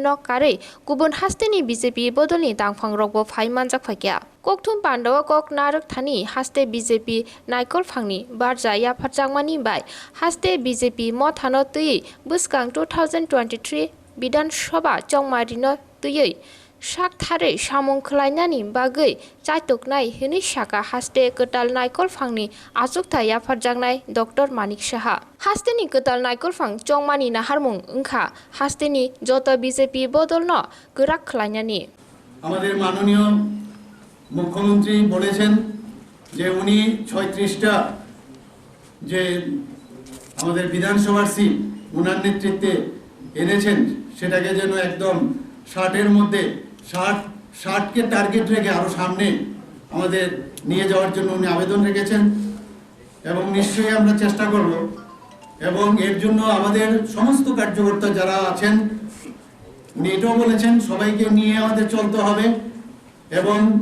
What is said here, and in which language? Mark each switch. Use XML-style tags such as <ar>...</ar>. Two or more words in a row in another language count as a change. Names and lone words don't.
<trp>Nok Kari Kubun Hasteni BJP Bodolni Tangphang Rokbo Phaimanjak Phakya Kokthum Pandao Kok Narak Thani Haste BJP Naikol Phangni Barja Yaphatjangmani Bai Haste BJP Mothano Tui Buskang 2023 Bidan Sabha Chongmarino Tui Sak Thare Samung Khlainani Bagui Chaitoknai Hini Saka Haste Kwtal Naikol Phangni Achukthai Yaphatjangnai Dr. Manik Saha Hasteni Kwtal Naikol Phang Chongmani Naharmung Ungkha Hasteni Joto BJP Bodolno Gorak Khlainani</trp> <bn>আমাদের মাননীয় মুখ্যমন্ত্রী বলেছেন যে উনি 36টা যে আমাদের বিধানসভার সিট ওনার নেতৃত্বে এনেছেন সেটাকে যেন একদম 60 এর মধ্যে 60 কে টার্গেট রেখে আরো সামনে আমাদের নিয়ে যাওয়ার জন্য উনি আবেদন রেখেছেন এবং নিশ্চয়ই আমরা চেষ্টা করব এবং এর জন্য আমাদের সমস্ত কার্যকর্তা যারা আছেন উনি এটাও বলেছেন সবাইকে নিয়ে আমাদের চলতে হবে এবং</bn>